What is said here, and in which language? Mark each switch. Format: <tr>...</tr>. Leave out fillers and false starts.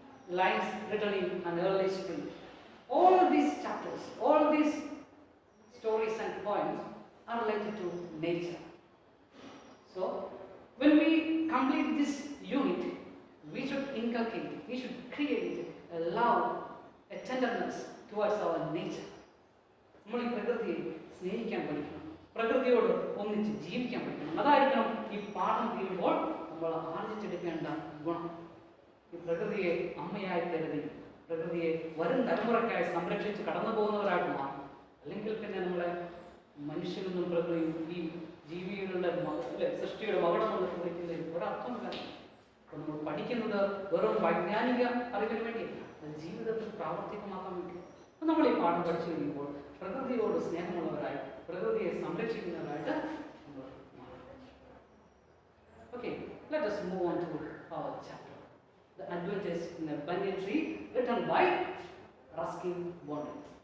<en>Lines written in an early spring. All these chapters, all these stories and poems are related to nature. So, when we complete this unit, we should inculcate, we should create a love, a tenderness towards our nature.</en> <ml>നമ്മൾ ഈ പ്രകൃതിയെ സ്നേഹിക്കാൻ പഠിക്കണം, പ്രകൃതിയോട് ഒന്നിച്ച് ജീവിക്കാൻ പഠിക്കണം. അതായിരിക്കണം ഈ പാഠം തീരുമ്പോൾ നമ്മൾ ആർജിച്ചെടുക്കേണ്ട ഗുണം. ഈ പ്രകൃതിയെ അമ്മയായി കരുതി, പ്രകൃതിയെ വരും തലമുറയ്ക്കായി സംരക്ഷിച്ച് കടന്നു പോകുന്നവരായിട്ട് മാറും. അല്ലെങ്കിൽ പിന്നെ നമ്മളെ മനുഷ്യനെന്നും പ്രകൃതിയും ഈ ജീവികളുടെ സൃഷ്ടിയുടെ മകടം എന്ന് കുറിക്കുന്നതിൽ ഒരർത്ഥമില്ല. അപ്പോൾ നമ്മൾ പഠിക്കുന്നത് വെറും വൈജ്ഞാനിക അറിവിന് വേണ്ടിയല്ല, അത് ജീവിതത്തിൽ പ്രാവർത്തികമാക്കാൻ വേണ്ടി. അപ്പോൾ നമ്മൾ ഈ പാഠം പഠിച്ചു കഴിയുമ്പോൾ പ്രകൃതിയോട് സ്നേഹമുള്ളവരായി, പ്രകൃതിയെ സംരക്ഷിക്കുന്നവരായിട്ട് നമ്മൾ മാറും.</ml> <en>Okay, let us move on to our chapter. The Adventures in a Banyan Tree, written by Ruskin Bond.</en>